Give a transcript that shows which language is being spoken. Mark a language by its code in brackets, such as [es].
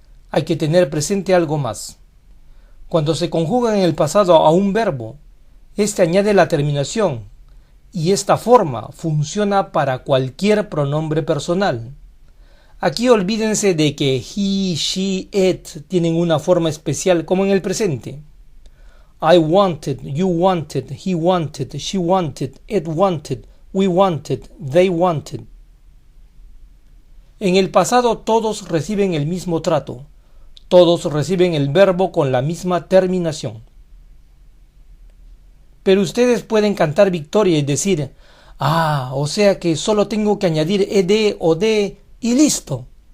[es] Hay que tener presente algo más. Cuando se conjuga en el pasado a un verbo, este añade la terminación, y esta forma funciona para cualquier pronombre personal. Aquí olvídense de que he, she, it tienen una forma especial como en el presente. [en] I wanted, you wanted, he wanted, she wanted, it wanted, we wanted, they wanted. [es] En el pasado todos reciben el mismo trato. Todos reciben el verbo con la misma terminación. Pero ustedes pueden cantar victoria y decir, o sea que solo tengo que añadir ed o d y listo.